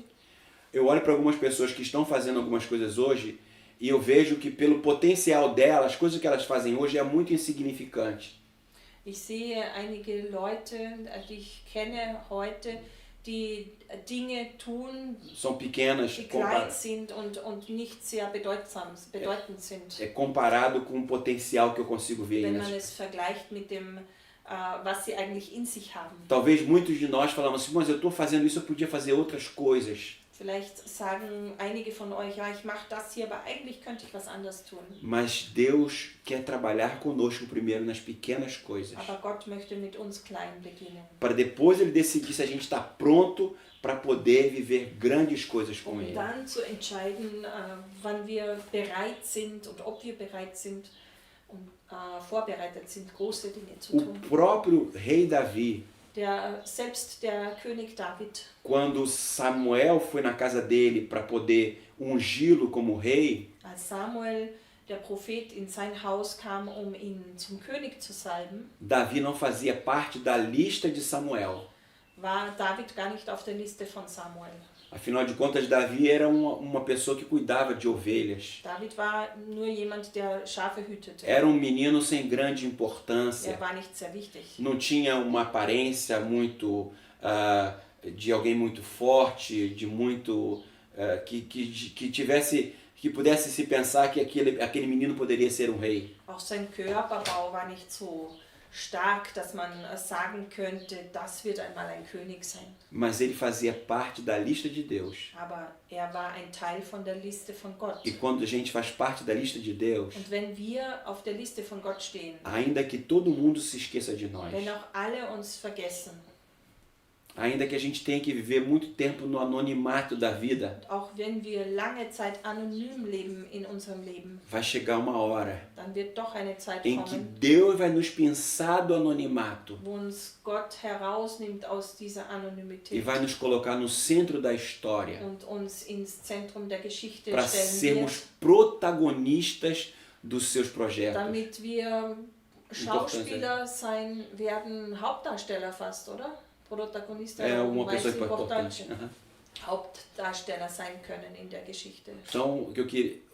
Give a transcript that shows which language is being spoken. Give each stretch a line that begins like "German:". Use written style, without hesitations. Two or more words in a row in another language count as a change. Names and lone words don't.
Portuguese: Eu olho para algumas pessoas que estão fazendo algumas coisas hoje e eu vejo que pelo potencial delas, as coisas que elas fazem hoje é muito insignificante.
German: Ich sehe einige Leute, die ich kenne heute, die Dinge tun,
Portuguese: São pequenas
German: die klein sind und nicht sehr bedeutend sind.
Portuguese: comparado com o potencial que eu consigo ver
German: Wenn
Portuguese: nelas.
German: man es vergleicht mit dem, was sie eigentlich in sich haben.
Portuguese: Talvez muitos de nós falamos assim, mas eu estou fazendo isso, eu podia fazer outras coisas.
German: Vielleicht sagen einige von euch, ja, ich mache das hier, aber eigentlich könnte ich was anderes tun.
Portuguese: Mas Deus quer trabalhar conosco primeiro nas pequenas coisas.
German: Aber Gott möchte mit uns klein beginnen.
Portuguese: Para depois Ele decidir se a gente está pronto para poder viver grandes coisas com Ele.
German: Dann zu entscheiden, wann wir bereit sind und ob wir bereit sind und vorbereitet sind, große Dinge zu
Portuguese: O
German: tun.
Portuguese: próprio rei Davi,
German: Selbst der König David,
Portuguese: quando Samuel foi na casa dele para poder ungí-lo como rei,
German: als Samuel, der Prophet, in sein Haus kam, ihn zum König zu salben,
Portuguese: Davi não fazia parte da lista de Samuel.
German: war David gar nicht auf der Liste von Samuel.
Portuguese: Afinal de contas, Davi era uma pessoa que cuidava de ovelhas.
German: David war nur jemand, der Schafe hütete.
Portuguese: Era um menino sem grande importância.
German: Er war nicht sehr wichtig.
Portuguese: Não tinha uma aparência muito de alguém muito forte, de muito que pudesse se pensar que aquele menino poderia ser um rei.
German: Auch sein Körperbau war nicht so stark, dass man sagen könnte, das wird einmal ein König sein.
Portuguese: Mas ele fazia parte da lista de Deus.
German: Aber er war ein Teil von der Liste von Gott.
Portuguese: E quando a gente faz parte da lista de Deus,
German: Und wenn wir auf der Liste von Gott stehen,
Portuguese: ainda que todo mundo se esqueça de nós,
German: wenn auch alle uns vergessen,
Portuguese: ainda que a gente tenha que viver muito tempo no anonimato da vida,
German: auch wenn wir lange Zeit anonym leben in unserem Leben,
Portuguese: vai chegar uma hora
German: dann wird doch eine Zeit
Portuguese: em que
German: kommen,
Portuguese: Deus vai nos pinçar do anonimato
German: wo uns Gott herausnimmt aus dieser
Portuguese: e
German: Anonymität
Portuguese: vai nos colocar no centro da história
German: und uns ins Zentrum der Geschichte
Portuguese: para
German: stellen
Portuguese: sermos
German: wird,
Portuguese: protagonistas dos seus projetos.
German: damit wir Schauspieler sein werden, Hauptdarsteller fast, oder?
Portuguese: Protagonista É uma mais pessoa importante. importante. Aham.
German: Hauptdarsteller sein können in der Geschichte.
Portuguese: Então, o que eu queria,